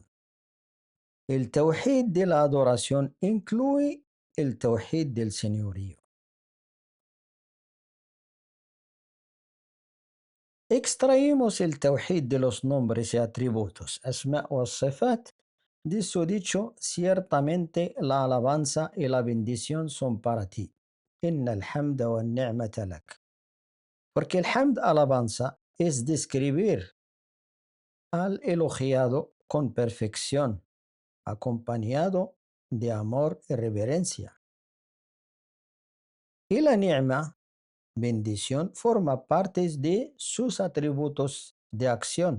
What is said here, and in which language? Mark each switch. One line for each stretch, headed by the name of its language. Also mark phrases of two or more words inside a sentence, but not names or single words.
Spanish: El Tawhid de la adoración incluye el Tawhid del señorío. Extraímos el Tawhid de los nombres y atributos,
Arabic: أسماء وصفات.
Spanish: De su dicho, ciertamente la alabanza y la bendición son para ti.
Arabic: إن الحمد والنعمة لك.
Spanish: Porque el hamd, alabanza, es describir al elogiado con perfección, acompañado de amor y reverencia. Y la ni'ma, bendición, forma parte de sus atributos de acción.